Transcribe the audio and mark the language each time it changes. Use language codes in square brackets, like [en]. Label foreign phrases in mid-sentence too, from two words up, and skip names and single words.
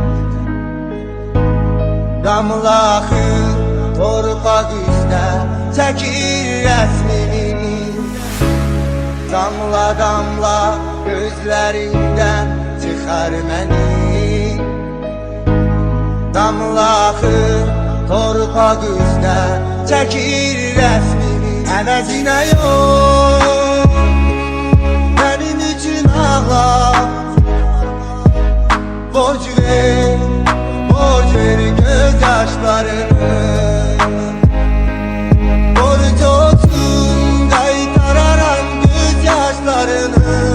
[az] Damla akır torpaq üstə çəkir rəsmini. [tr] Damla damla gözlerinden çıkar beni. [az] Damla akır torpaq üstə çəkir rəsmini. [tr] Əvəzinə yok benim için ağla. Borç ver gözyaşlarını. Borç olsun kaytararam gözyaşlarını.